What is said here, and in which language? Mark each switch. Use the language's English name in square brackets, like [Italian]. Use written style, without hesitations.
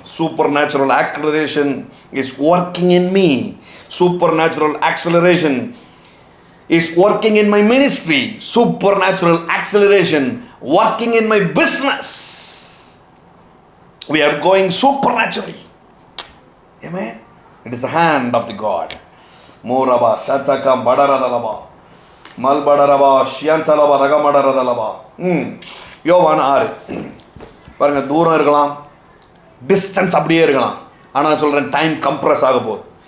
[English] Supernatural acceleration is working in me. Supernatural acceleration is working in my ministry. Supernatural acceleration working in my business. We are going supernaturally. Amen. It is the hand of the God. மோரபா சத்தகா படரதலபா மல்படரபா ஷியந்தலபா தகமடரதலபா. [Tamil] யோவான் 6 பாருங்க. தூரம் இருக்கலாம், distance அப்படியே இருக்கலாம், ஆனால் சொல்கிறேன் time compress ஆக போகுது.